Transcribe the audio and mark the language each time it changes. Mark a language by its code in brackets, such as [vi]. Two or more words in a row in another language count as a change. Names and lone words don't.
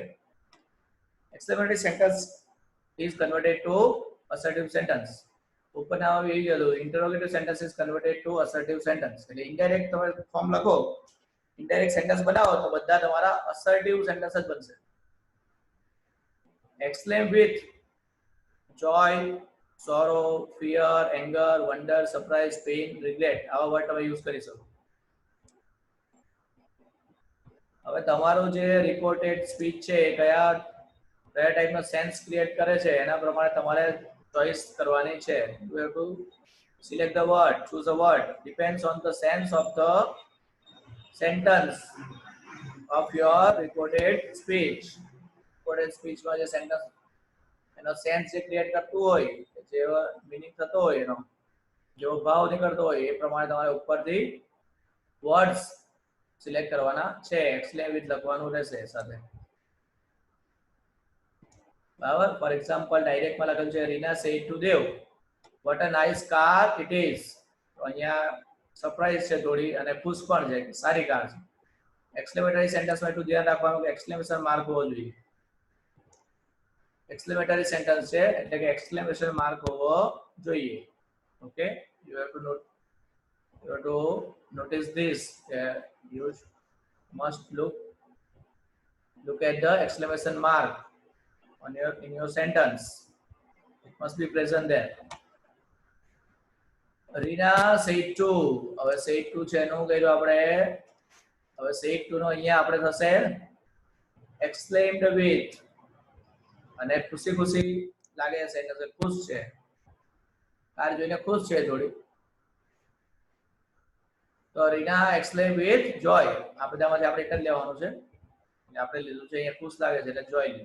[en] exclamatory sentence is converted to assertive sentence. [gu] ઉપરના આવી ગયું [en] interrogative sentence is converted to assertive sentence. [gu] એટલે ઇનડાયરેક્ટ તમે ફોર્મ લખો, [en] indirect sentence [gu] બનાવો તો બધા તમારા [en] assertive sentence [gu] જ બનશે. [en] exclaim with joy, sorrow, fear, anger, wonder, surprise, pain, regret [gu] આવા વર્ડ તમે યુઝ કરી શકો. હવે તમારું જે [en] reported speech [gu] છે એ કયા ટાઈપનો [en] sense create [gu] કરે છે એના પ્રમાણે તમારે ચોઇસ કરવાની છે. [en] You have to select the word, choose a word, depends on the sense of the sentence of your reported speech. Reported speech [gu] માં જે સેન્ટેન્સ એનો સેન્સ જે ક્રિએટ કરતું હોય, જેવો મીનિંગ થતો હોય, એનો જેવો ભાવ નીકળતો હોય એ પ્રમાણે તમારે ઉપરથી [en] words select [gu] કરવાના છે. [en] exclaim with [gu] લખવાનું રહેશે સાથે. બરાબર. [en] for example [gu] ડાયરેક્ટમાં લખેલું છે [en] Rina said to Dev what a nice car it is. [gu] તો અહીંયા સરપ્રાઈઝ છે થોડી અને ખુશ પણ છે કે સારી કાર છે. [en] exclamatory sentence [gu] એટલું ધ્યાન રાખવાનું કે [en] exclamation mark [gu] હોવો જોઈએ. [en] exclamatory sentence [gu] છે એટલે કે [en] exclamation mark [gu] હોવો જોઈએ. [en] okay, you have to notice this. You must look at the exclamation mark in your sentence. It must be present there. Rina said to. [gu] હવે [en] said to [gu] છે એનું કહીશું આપણે. હવે [en] said to [gu] નો અહીંયા આપણે થશે [en] exclaimed with. [gu] અને ખુશી ખુશી લાગે છે એટલે ખુશ છે, કાર જોઈને ખુશ છે થોડી. [en] તો Rina exclaim with joy. [gu] આ બધામાંથી આપણે એક જ લેવાનું છે એટલે આપણે લીધું છે અહીંયા ખુશ લાગે છે એટલે જોય લીધું.